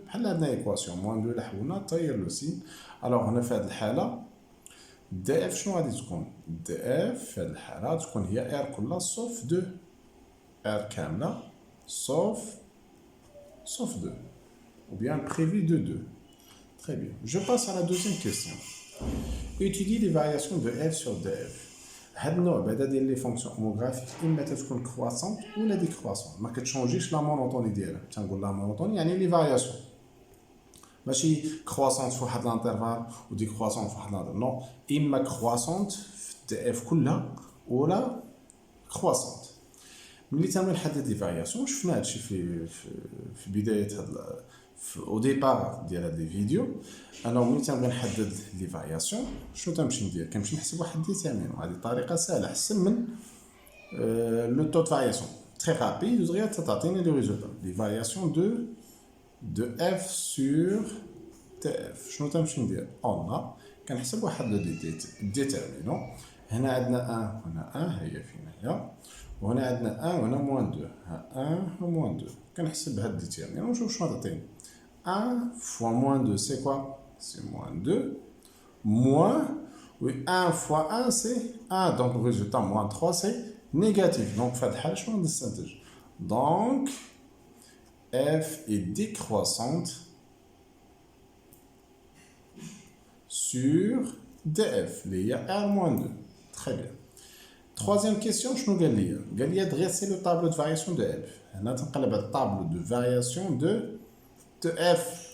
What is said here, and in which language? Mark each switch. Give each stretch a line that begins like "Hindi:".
Arabic: بحال عندنا ايكواسيون موان 2 الا حولنا طير لو سين. الوغ هنا في هاد الحاله دي اف شنو غادي تكون؟ دي اف في هاد الحاله تكون هي R كلها سوف 2، R كامله سوف 2,
French: ou bien prévu de 2. Très bien. Je passe à la deuxième question. Étudier les variations de f sur df.
Arabic: هاد النوع بعدا ديال لي فونكسيون هوموغرافيك اما تتكون كرواسونت ولا ديكرواسونت، ما كتشونجيش لا مونوطوني ديالها. تنقول لا مونوطوني يعني لي فارياسيون، ماشي كرواسونت في واحد لانترفال وديكرواسونت في واحد لانترفال، نو، اما كرواسونت في دي اف كلها ولا كرواسونت. ملي تم نحدد لي فارياسيون شفنا هادشي في بدايه هاد او ديبار ديال هاد لي فيديو. انا ملي تنبغي نحدد لي فارياسيون شنو تنمشي ندير؟ كنمشي نحسب واحد ديتيرمينون. هذه طريقه سهله احسن من لو تو دو فارياسيون تري رابيد ودغيا تعطيني لي ريزولتا. لي فارياسيون دو اف سور تي اف شنو تنمشي ندير؟ اون كنحسب واحد لو ديتيرمينون. هنا عندنا 1 وهنا 1 هي فين هي، وهنا عندنا 1 وهنا موان 2، ها 1 و موان 2. كنحسب هاد ديتيرمينون ونشوف شنو غتعطيني.
French: 1 fois moins 2 c'est quoi? C'est moins 2 moins, oui, 1 fois 1 c'est 1, donc le résultat moins 3 c'est négatif. Donc
Arabic: في هاد الحالة شنو نستنتج؟
French: Donc f est décroissante sur df اللي هي r moins 2. Très bien. Troisième question,
Arabic: شنو قال لي؟ قال لي
French: dresser le tableau de variation de f.
Arabic: هنا تنقلب على الطابلو
French: de variation de f.